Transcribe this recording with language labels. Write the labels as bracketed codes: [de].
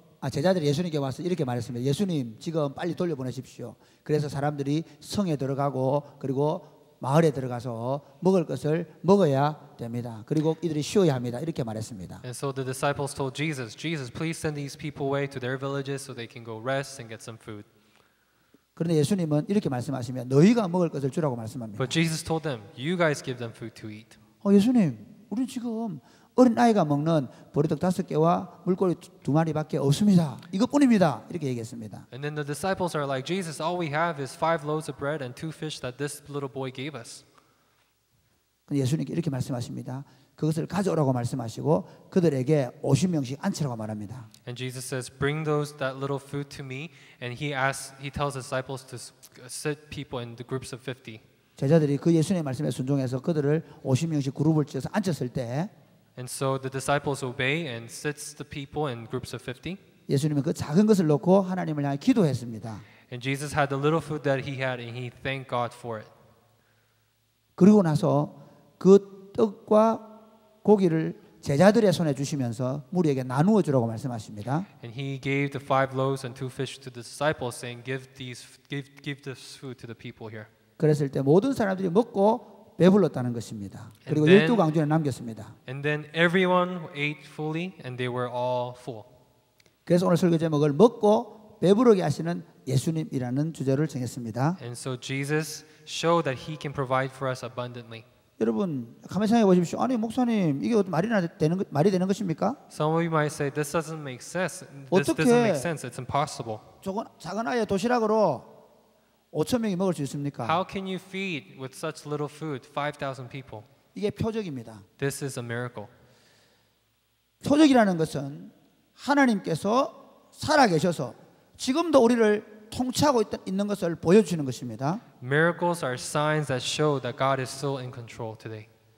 [ko] 제자들이 예수님께 와서 이렇게 말했습니다. 예수님 지금 빨리 돌려보내십시오. 그래서 사람들이 성에 들어가고 그리고 마을에 들어가서 먹을 것을 먹어야 됩니다. 그리고 이들이 쉬어야 합니다. 이렇게 말했습니다. [en] And so the disciples told Jesus, please send these people away to their villages so they can go rest and get some food. [ko] 그런데 예수님은 이렇게 말씀하시면 너희가 먹을 것을 주라고 말씀합니다. [en] But Jesus told them, you guys give them food to eat. [ko] 예수님, 우리 지금 어린 아이가 먹는 보리떡 5개와 물고기 2마리밖에 없습니다. 이것뿐입니다. 이렇게 얘기했습니다. [en] And then the disciples are like, Jesus, all we have is 5 loaves of bread and 2 fish that this little boy gave us. [ko] 예수님께 이렇게 말씀하십니다. 그것을 가져오라고 말씀하시고 그들에게 50명씩 앉히라고 말합니다. [en] And Jesus says, bring that little food to me. And He tells the disciples to sit people in the groups of 50. [ko] 제자들이 그 예수님의 말씀에 순종해서 그들을 50명씩 그룹을 지어서 앉혔을 때 [en] And so the disciples obey and sits the people in groups of 50. [ko] 예수님은 그 작은 것을 놓고 하나님을 향해 기도했습니다. [en] And Jesus had the little food that He had and He thanked God for it. [ko] 그리고 나서 그 떡과 고기를 제자들의 손에 주시면서 무리에게 나누어 주라고 말씀하십니다. [en] And He gave the 5 loaves and 2 fish to the disciples, saying, give this food to the people here. [ko] 그랬을 때 모든 사람들이 먹고 배불렀다는 것입니다. 그리고 [en] then, [ko] 12강조에 남겼습니다. [en] And then everyone ate fully and they were all full. [ko] 그래서 오늘 설교 제목을 먹고 배부르게 하시는 예수님이라는 주제를 정했습니다. [en] And so Jesus showed that He can provide for us abundantly. [ko] 여러분 가만히 생각해 보십시오. 아니 목사님 이게 말이 되는 것입니까? [en] Some of you might say this doesn't make sense. This doesn't make sense. It's impossible. [ko] 작은 아이의 도시락으로 5,000명이 먹을 수 있습니까? [en] How can you feed with such little food 5,000 people? [ko] 이게 표적입니다. [en] This is a miracle. [ko] 표적이라는 것은 하나님께서 살아계셔서 지금도 우리를 통치하고 있는 것을 보여주시는 것입니다. [en] Miracles are signs that show that God is still in control today.